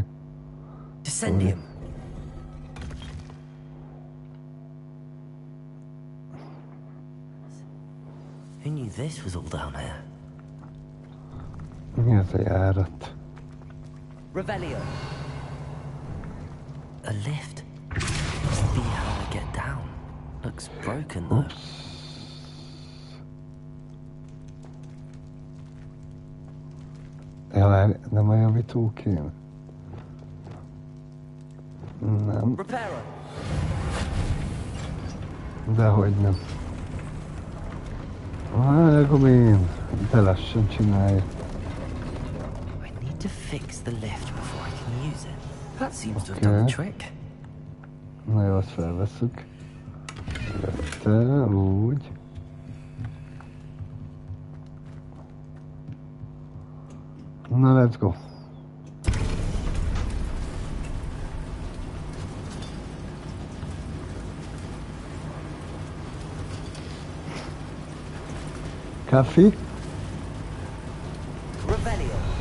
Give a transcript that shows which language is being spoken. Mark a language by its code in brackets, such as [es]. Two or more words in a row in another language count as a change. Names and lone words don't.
[en] Descendium. Who knew this was all down here? [hu] Mi az a járat? Revelio. A lift. [en] Must be how I get down. Looks broken though. [hu] Ja, várj, nem a javító kéne. Nem. Reparo. Dehogy nem. Vágom én. De lassan csinálja. [en] I need to fix the lift before I can use it. That seems to have Okay. done the trick. [hu] Na jó, azt felveszük. Te, úgy. Na, [en] let's go. Kaffi? Revelio.